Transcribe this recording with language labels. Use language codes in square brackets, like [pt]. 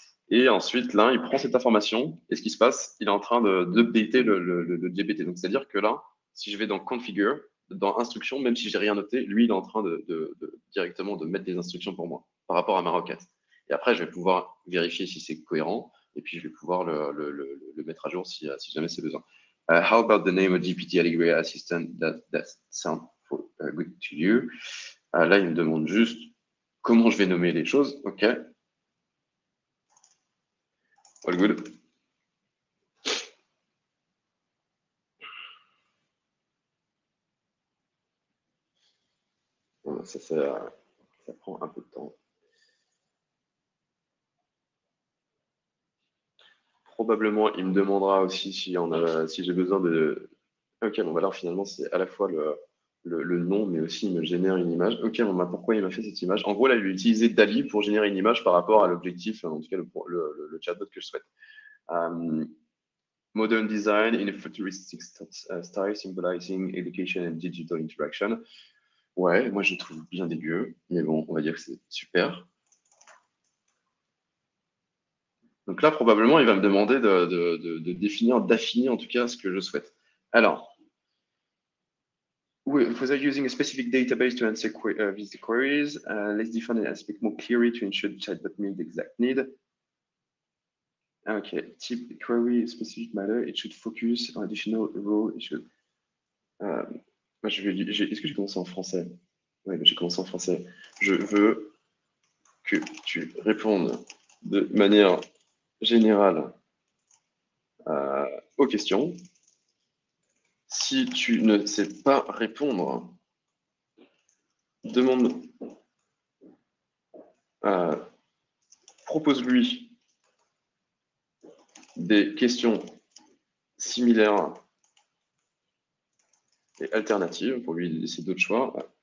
[fr] Et ensuite, là, il prend cette information, et ce qui se passe, il est en train d'updater le GPT. Donc, c'est-à-dire que là, si je vais dans Configure, dans Instructions, même si j'ai rien noté, lui, il est en train directement de mettre des instructions pour moi, par rapport à ma requête. Et après, je vais pouvoir vérifier si c'est cohérent, et puis je vais pouvoir le mettre à jour si jamais c'est besoin. [en] How about the name of GPT Allegria Assistant that sounds good to you? [fr] Là, il me demande juste comment je vais nommer les choses. OK. [en] All good. [fr] Ça prend un peu de temps. Probablement, il me demandera aussi si j'ai besoin de... Ok, bon, bah alors finalement, c'est à la fois le nom, mais aussi il me génère une image. Ok, bon, bah pourquoi il m'a fait cette image? En gros, là, il a utilisé DALL-E pour générer une image par rapport à l'objectif, en tout cas le chatbot que je souhaite. [en] Modern design in a futuristic style symbolizing education and digital interaction. [fr] Ouais, moi je trouve bien dégueu, mais bon, on va dire que c'est super. Donc là, probablement, il va me demander de définir, d'affiner en tout cas ce que je souhaite. [en] Alors, was I using a specific database to answer these queries? Let's define an aspect more clearly to ensure the chatbot meets the exact need. Okay, type query specific matter, it should focus on additional row, it should... [fr] Est-ce que j'ai commencé en français? Oui, j'ai commencé en français. Je veux que tu répondes de manière générale aux questions. Si tu ne sais pas répondre, demande, propose-lui des questions similaires et alternatives pour lui laisser d'autres choix.